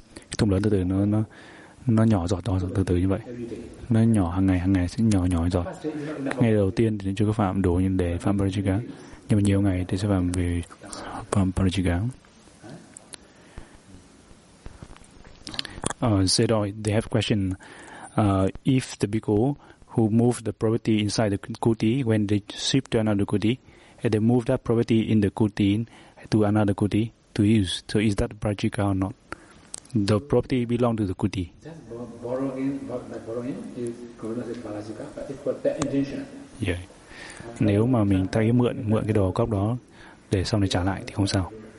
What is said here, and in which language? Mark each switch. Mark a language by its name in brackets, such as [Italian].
[Vietnamese] Cái thùng lớn từ từ nó nhỏ giọt to từ từ như vậy, nó nhỏ hàng ngày sẽ nhỏ giọt. Ngày đầu tiên thì chưa có phạm đủ nhưng để phạm Parajika, nhưng mà nhiều ngày thì sẽ phạm về phạm Parajika. [English] Sedoy, they have question, if the bhikkhu who moved the property inside the kuti when they sweep to another kuti and they move that property in the kuti to another kuti to use, so is that Parajika or not? The property belong to the kuti. Just borrowing is considered Parajika, but it's for that intention. [Vietnamese] Yeah. Nếu mà mình thay mượn cái đồ cốc đó để sau này trả lại thì không sao.